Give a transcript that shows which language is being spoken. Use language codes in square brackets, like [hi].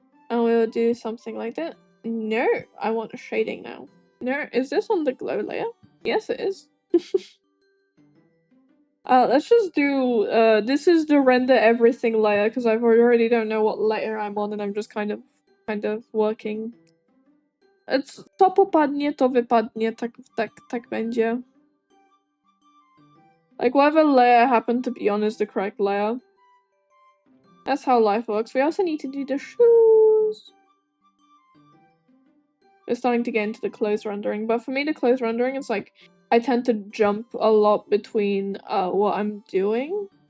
[en] And we'll do something like that. No, I want shading now. No, is this on the glow layer? Yes, it is. Let's just do, this is the render everything layer, because I already don't know what layer I'm on, and I'm just kind of working. [pl] Co popadnie, to wypadnie, tak będzie. [en] Like, whatever layer I happen to be on is the correct layer. That's how life works. We also need to do the shoes. We're starting to get into the close rendering, but for me, the close rendering is like, I tend to jump a lot between what I'm doing.